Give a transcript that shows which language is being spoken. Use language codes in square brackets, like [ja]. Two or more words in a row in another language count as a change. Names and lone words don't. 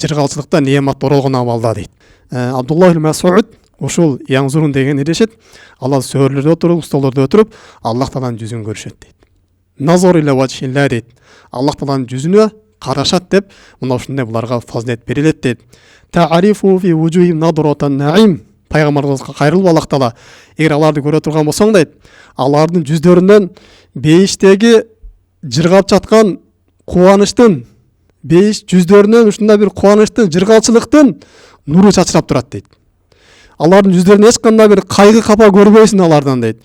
[ky] Жыргалчылыкта неамат оролгон абалда дейт. Абдуллах ибн Мас'уд ушул янзурун деген эрешет. Алар сөөлөрдө отуруп, столдордо отуруп, Аллах Тааланын жүзүн көрүшөт дейт. [ar] نظر إلى وجه الله [ky] дейт. Аллах Тааланын жүзүнө карашат деп, мына ушундай буларга фазилет берилет дейт. [ar] تعرف في وجوههم نضرة النعيم. [ky] Пайгамбарыбызга кайрылып Аллах Таала, эгер аларды көрө турган болсоң дейт, алардын жүздөрүнөн бейиштеги жыргап жаткан кубанычтын, бейиш жүздөрүнөн ушундай бир кубанычтын, жыргалчылыктын нуру чачырап турат дейт. Алардын жүздөрүнөн эч кандай бир кайгы капа көрбөйсүң алардан дейт.